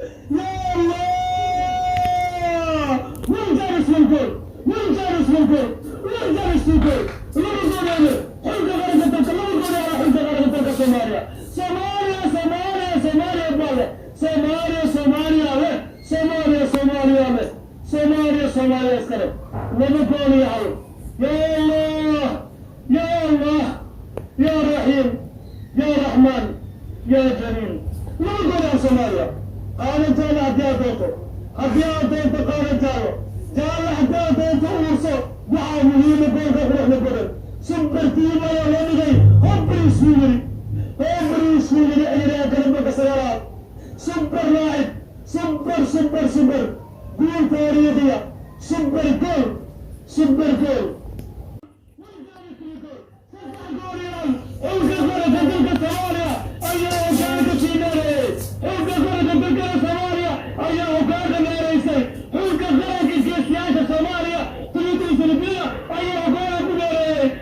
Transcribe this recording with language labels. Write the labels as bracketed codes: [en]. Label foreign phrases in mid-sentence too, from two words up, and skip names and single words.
[ar] Ya Allah! [tr] Vur kardeşim gol! Vur kardeşim gol! Vur kardeşim gol! Vur gol yani! Hulka hareket et, vur gol yani! Hulka hareket et, Samaria! Samaria, Samaria, Samaria, brother! Samaria, Samaria, ve Samaria, Samaria, ve Samaria, Samaria, aslanım! Ne bu konu ya? [ar] Ya Allah! Ya Allah, Ya Rahim, Ya Rahman, Ya Jalil. [so] Lagu gola Soomaaliya. Qaadanteena haddii aad doonto. Haddii aad doonto qaadan jaalo. Jaalo haddii aad doonto uurso. Waxaa muhiim ah goolka quruxda badan. [en] Super team [so] ayaa la dhigay. Hobri isku yiri. Hobri isku yiri ayaa garabka sagaalaad. Super laacib. [en] Super, super, super. [so] Gool taariikhiya. [en] Super goal. Super goal. [so] Xulka qaranka dalka Soomaaliya ayaa hoggaanka sii dheereeyay. Xulka qaranka dalka Soomaaliya ayaa hoggaanka dheereysay. Xulka qaranka geesiyaasha Soomaaliya, twenty twenty-three ayaa hoggaanka ku dheereeyay.